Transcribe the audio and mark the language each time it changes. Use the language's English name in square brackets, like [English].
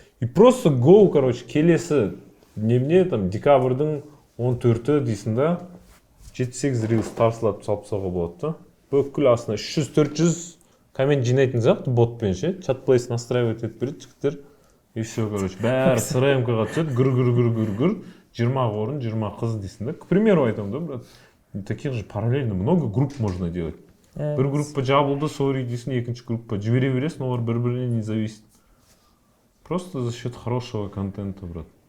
[Kazakh] И просто go, короче, келесі немене, там, декабрьдің 14-і дейсің да, 7-8 рилс тарсылап салып тастауға болады, да? Бүкіл астына 300-400 коммент жинайтын сияқты ботпен ше, чат-плейс [Russian] настраивать [Kazakh] етіп береді жігіттер. [Russian] И все, короче, [Kazakh] бәрі СРМ-ға түседі, гүр, 20 орын, 20 қыз дейсің да. [Russian] К примеру [Kazakh] айтамын да, брат. [Russian] Таких же параллельно много групп можно делать. [Kazakh] Бір группа жабылды, сори дейсің, екінші группа жібере бересің, олар бір-бірінен [Russian] не зависит. Просто за счет хорошего контента, брат.